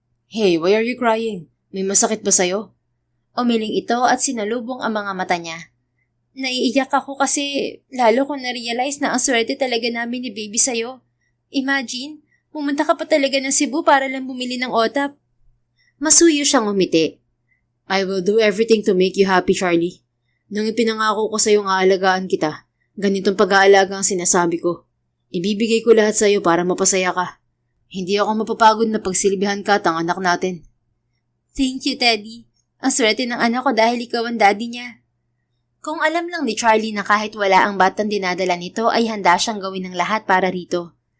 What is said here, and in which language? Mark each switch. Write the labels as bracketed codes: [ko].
[en] Hey, why are you crying? [tl] May masakit ba sa'yo? Umiling ito at sinalubong ang mga mata niya. Naiiyak ako kasi lalo ko na-realize na ang swerte talaga namin ni baby sa'yo. Imagine, pumunta ka pa talaga ng Cebu para lang bumili ng otap. Masuyo siyang umiti. [en] I will do everything to make you happy, Charlie. [tl] Nung ipinangako ko sa'yo nga alagaan kita, ganitong pag-aalaga ang sinasabi ko. Ibibigay ko lahat sa'yo para mapasaya ka. Hindi ako mapapagod na pagsilbihan ka at ang anak natin. [en] Thank you, Teddy. [tl] Ang swerte ng anak ko dahil ikaw ang daddy niya. Kung alam lang ni Charlie na kahit wala ang batang dinadala nito ay handa siyang gawin ng lahat para rito.